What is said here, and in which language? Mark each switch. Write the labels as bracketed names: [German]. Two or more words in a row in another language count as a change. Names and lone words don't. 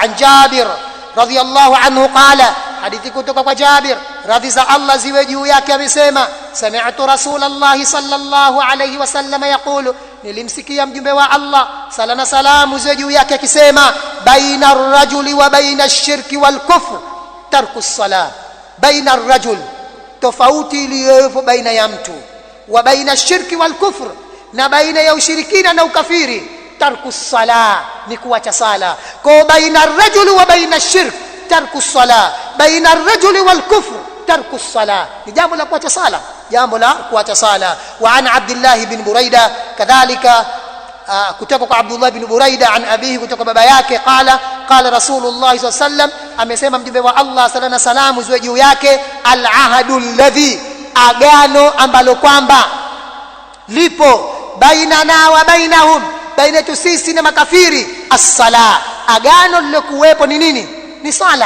[Arabic] عن جابر رضي الله عنه قال, [Swahili] hadithi kutoka kwa Jabir, radhi za Allah ziwe juu yake, amesema [Arabic] سمعت رسول الله صلى الله عليه وسلم يقول, [Swahili] nilimsikia mjumbe wa Allah sala na salamu ziwe juu yake akisema, [Arabic] بين الرجل وبين الشرك والكفر ترك الصلاة. بين الرجل, [Swahili] tofauti iliyopo baina ya mtu, [Arabic] وبين الشرك والكفر, [Swahili] na baina ya ushirikina na ukafiri, [Arabic] ترك الصلاة, [Swahili] ni kuacha sala. [Arabic] Kwa بين الرجل وبين الشرك ترك الصلاة بين الرجل والكفر ترك الصلاة, [Swahili] ni jambo la kuacha sala, jambo la kuacha sala. [Arabic] وعن عبد الله بن بريدة, [Swahili] kadhalika kutoka kwa Abdullah ibn Buraida [Arabic] عن أبيه, [Swahili] kutoka baba yake, [Arabic] قال قال رسول الله صلى الله عليه وسلم, [Swahili] amesema mjumbe wa Allah [Arabic] صلى الله عليه وسلم [Swahili] ziwe juu yake, [Arabic] العهد الذي, [Swahili] agano ambalo kwamba lipo [Arabic] بيننا وبينهم, [Swahili] baina yetu sisi na makafiri, as-salah, agano lilokuwepo ni nini? Ni sala.